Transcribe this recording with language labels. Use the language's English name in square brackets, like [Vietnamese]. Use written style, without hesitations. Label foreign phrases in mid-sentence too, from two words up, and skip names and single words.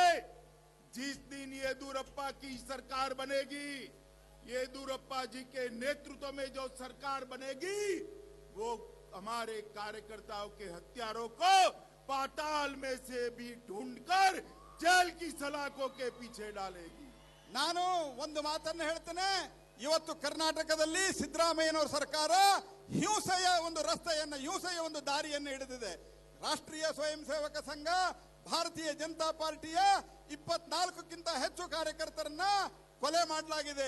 [Hindi] जिस दिन येदियुरप्पा की सरकार बनेगी, येदियुरप्पा जी के नेतृत्व में जो सरकार बनेगी, वो हमारे कार्यकर्ताओं के हत्यारों को पाताल में से भी ढूंढकर जेल की सलाखों के पीछे डालेगी। [Kannada] ನಾನು ಒಂದು ಮಾತನ್ನು ಹೇಳ್ತೇನೆ, ಇವತ್ತು ಕರ್ನಾಟಕದಲ್ಲಿ ಸಿದ್ದರಾಮಯ್ಯನವರ ಸರ್ಕಾರ ಹಿಂಸೆಯ ಒಂದು ರಸ್ತೆಯನ್ನು, ಹಿಂಸೆಯ ಒಂದು ದಾರಿಯನ್ನು ಹಿಡಿದಿದೆ. ರಾಷ್ಟ್ರೀಯ ಸ್ವಯಂ ಸೇವಕ ಸಂಘ, ಭಾರತೀಯ ಜನತಾ ಪಾರ್ಟಿಯ 24ಕ್ಕಿಂತ ಹೆಚ್ಚು ಕಾರ್ಯಕರ್ತರನ್ನ ಕೊಲೆ ಮಾಡಲಾಗಿದೆ.